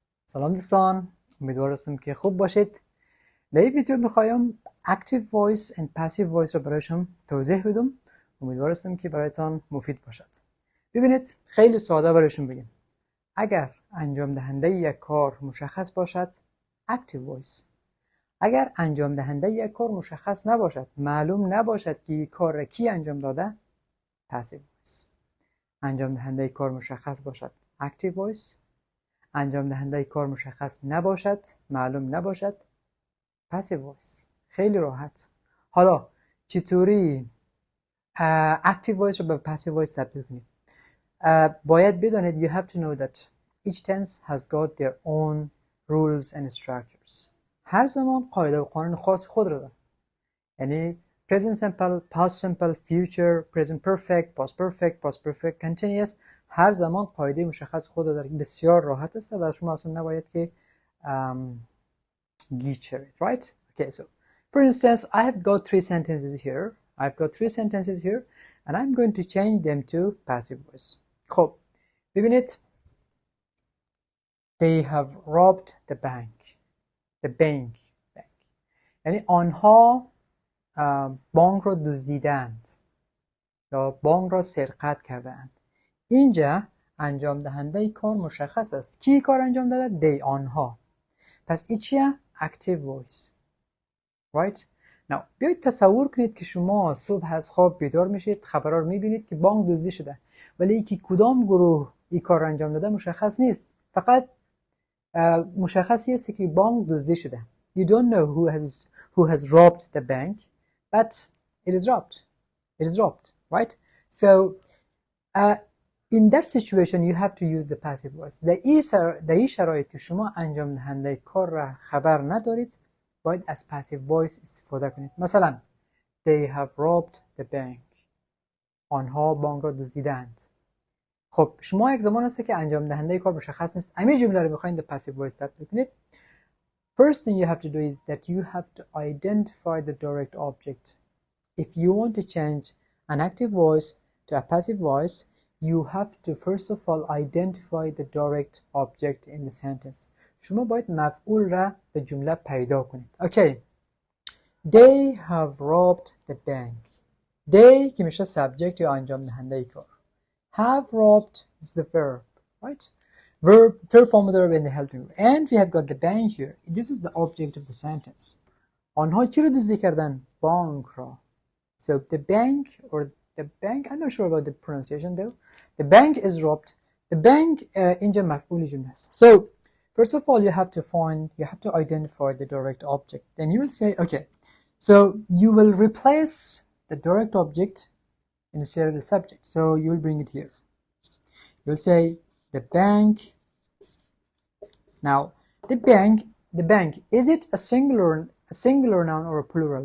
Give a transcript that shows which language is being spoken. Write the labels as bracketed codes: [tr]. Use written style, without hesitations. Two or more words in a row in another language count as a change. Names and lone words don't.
[fa] سلام دوستان، امیدوارم که خوب باشید. در این ویدیو میخوایم [en] active voice and passive voice [fa] رو برایشون توضیح بدم. امیدوارم که برایتان مفید باشد. ببینید خیلی ساده برایشون بگیم. اگر انجام دهنده یک کار مشخص باشد [en] active voice، [fa] اگر انجام دهنده یک کار مشخص نباشد، معلوم نباشد که این کار را کی انجام داده، [en] passive voice. [fa] انجام دهنده کار مشخص باشد [en] active voice، [fa] انجام دهنده کار مشخص نباشد، معلوم نباشد، [en] passive voice. [fa] خیلی راحت. حالا چطوری [en] active voice [fa] رو به [en] passive voice [fa] تبدیل کنیم؟ باید بدانید [en] you have to know that each tense has got their own rules and structures. [fa] هر زمان قاعده و قانون خاص خود رو داره. یعنی [en] present simple, past simple, future, present perfect, past perfect, continuous. [fa] هر زمان قاعده مشخص خود داره. بسیار راحت است و شما اصلا نباید که گیج شوید. [en] Right? Okay, so for instance, I have got three sentences here and I'm going to change them to passive voice. [fa] خب ببینید [en] they have robbed the bank. [fa] یعنی آنها بانک را دزدیدند یا بانک را سرقت کردند. اینجا انجام دهنده کار مشخص است. کی کار انجام داده؟ they، آنها. پس این چیه؟ [en] active voice. right? [fa] now بیایید تصور کنید که شما صبح از خواب بیدار میشید، خبرها رو میبینید که بانک دزدی شده، ولی اینکه کدام گروه این کار انجام داده مشخص نیست. فقط مشخصی است که بانک دزدی شده. [en] you don't know who has robbed the bank, but it is robbed, right? So in that situation you have to use the passive voice. [fa] در این شرایط که شما انجام دهنده کار را خبر ندارید، باید از [en] passive voice [fa] استفاده کنید. [en] مثلا they have robbed the bank. [fa] آنها بانک را دزدیدند. خب شما یک زمان هست که انجام دهنده کار مشخص نیست. همین جمله رو میخواین [en] the passive voice [fa] تبدیل کنید. [en] First thing you have to do is that you have to identify the direct object. If you want to change an active voice to a passive voice, you have to first of all identify the direct object in the sentence. [fa] شما باید مفعول را به جمله پیدا کنید. [en] Okay. They have robbed the bank. [fa] They که میشه subject یا انجام دهنده کار. [en] Have robbed is the verb, right? Verb, third form of the verb in the helping verb. And we have got the bank here. This is the object of the sentence. [fa] آنها چی رو دزدی کردن؟ بانک را. [en] So the bank or the bank, I'm not sure about the pronunciation though. The bank is robbed. The bank [fa] اینجا مفعول جمله است. [en] So first of all you have to identify the direct object. Then you will say, okay, so you will replace the direct object instead of the subject. So you will bring it here. You will say the bank. Now the bank, is it a singular noun or a plural?